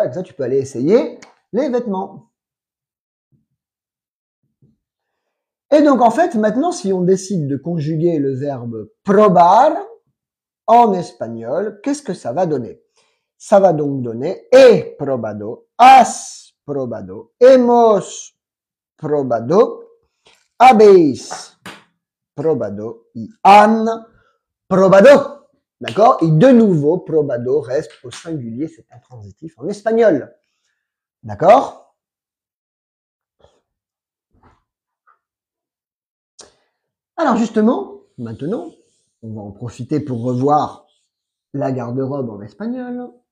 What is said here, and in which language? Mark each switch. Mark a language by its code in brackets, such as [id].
[fr] Avec ça, tu peux aller essayer les vêtements. Et donc, en fait, maintenant, si on décide de conjuguer le verbe probar en espagnol, qu'est-ce que ça va donner? Ça va donc donner [es] he probado, has probado, hemos probado, habéis probado y han probado. [fr] D'accord? Et de nouveau, probado reste au singulier, c'est intransitif en espagnol. D'accord? Alors justement, maintenant, on va en profiter pour revoir la garde-robe en espagnol.